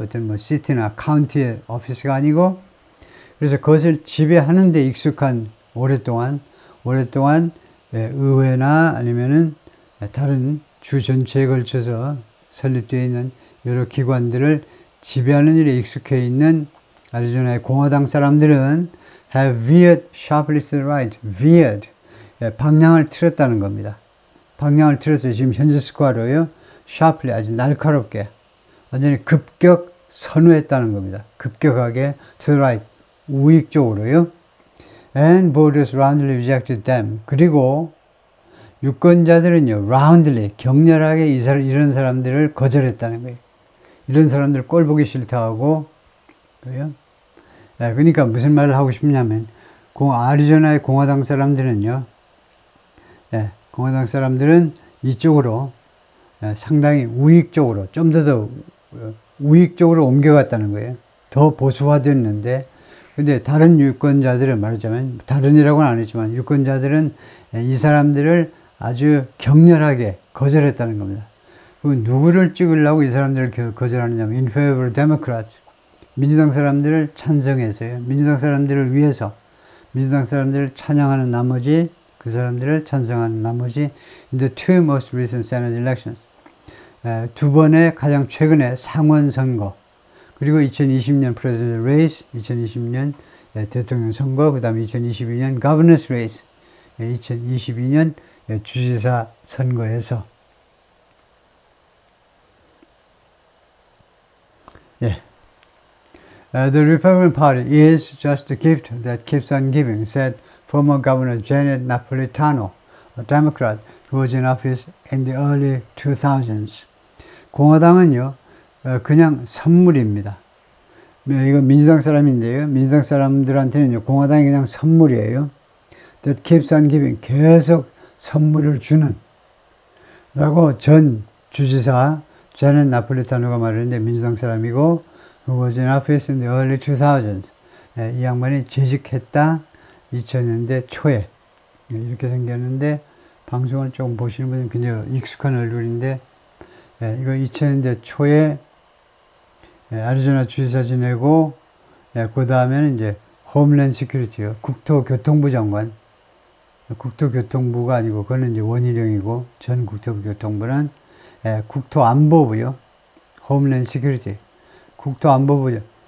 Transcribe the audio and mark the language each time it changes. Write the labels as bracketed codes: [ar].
[ko] 어떤 뭐 시티나 카운티의 오피스가 아니고, 그래서 그것을 지배하는 데 익숙한 오랫동안 의회나 아니면은 다른 주 전체에 걸쳐서 설립되어 있는 여러 기관들을 지배하는 일에 익숙해 있는 애리조나의 공화당 사람들은 [en] have veered sharply to the right, veered, [ko] 방향을 틀었다는 겁니다. 방향을 틀었어요. 지금 현재 스코어로요. [en] sharply, [ko] 아주 날카롭게, 완전히 급격 선호했다는 겁니다. 급격하게 [en] to the right, [ko] 우익 쪽으로요. [en] And voters roundly rejected them. [ko] 그리고 유권자들은요, roundly, 격렬하게 이런 사람들을 거절했다는 거예요. 이런 사람들 꼴 보기 싫다 하고, 그러니까 무슨 말을 하고 싶냐면, 애리조나의 공화당 사람들은요, 공화당 사람들은 이쪽으로 상당히 우익 쪽으로, 좀 더 우익 쪽으로 옮겨갔다는 거예요. 더 보수화됐는데, 근데 다른 유권자들은 말하자면, 다른이라고는 안 했지만, 유권자들은 이 사람들을 아주 격렬하게 거절했다는 겁니다. 그럼 누구를 찍으려고 이 사람들을 거절하느냐면, [en] in favor of Democrats. [ko] 민주당 사람들을 찬성해서요. 민주당 사람들을 위해서, 민주당 사람들을 찬양하는 나머지 그 사람들을 찬성한 나머지 [en] in the two most recent Senate elections [ko] 두 번의 가장 최근의 상원 선거 그리고 2020년 president race 2020년 대통령 선거 그 다음에 2022년 governors race 2022년 주지사 선거에서 [en] The Republican Party is just a gift that keeps on giving, said former Governor Janet Napolitano, a Democrat who was in office in the early 2000s. [ko] 공화당은요, 그냥 선물입니다. 이건 민주당 사람인데요. 민주당 사람들한테는요, 공화당이 그냥 선물이에요. [en] That keeps on giving, [ko] 계속 선물을 주는. 라고 전 주지사 제넷 나폴리타노가 말했는데 민주당 사람이고 [en] who was in office in the early 2000s. [ko] 이 양반이 재직했다 2000년대 초에 이렇게 생겼는데 방송을 조금 보시는 분은 굉장히 익숙한 얼굴인데 이거 2000년대 초에 애리조나 주지사 지내고 그 다음에는 이제 홈랜드 시큐리티요 국토교통부 장관 국토교통부가 아니고 그거는 이제 원희룡이고 전 국토교통부는 국토안보부요 홈랜드 시큐리티 국토안보부죠.